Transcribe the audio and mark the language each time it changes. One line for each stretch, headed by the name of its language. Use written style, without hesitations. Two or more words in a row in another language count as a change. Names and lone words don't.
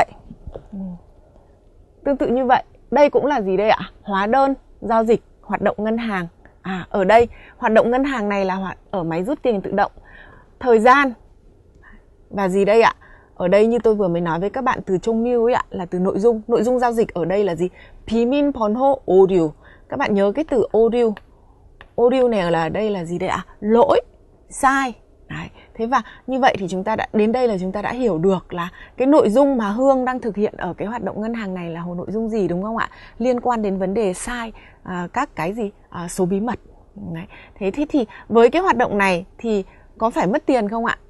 Vietnamese: Tương tự như vậy. Đây cũng là gì đây ạ? Hóa đơn giao dịch hoạt động ngân hàng. Ở đây hoạt động ngân hàng này là ở máy rút tiền tự động. Thời gian và gì đây ạ? Ở đây như tôi vừa mới nói với các bạn, từ trong new ấy ạ, là từ nội dung. Nội dung giao dịch ở đây là gì?
Korean: 비밀 번호 오류.
Vietnamese: Các bạn nhớ cái từ 오류. O류 này là đây là gì đây ạ? Lỗi, sai. Đấy. Thế và như vậy thì chúng ta đã đến đây là chúng ta đã hiểu được là cái nội dung mà Hương đang thực hiện ở cái hoạt động ngân hàng này là nội dung gì, đúng không ạ? Liên quan đến vấn đề sai các cái gì? Số bí mật. Đấy. Thế thì với cái hoạt động này thì có phải mất tiền không ạ?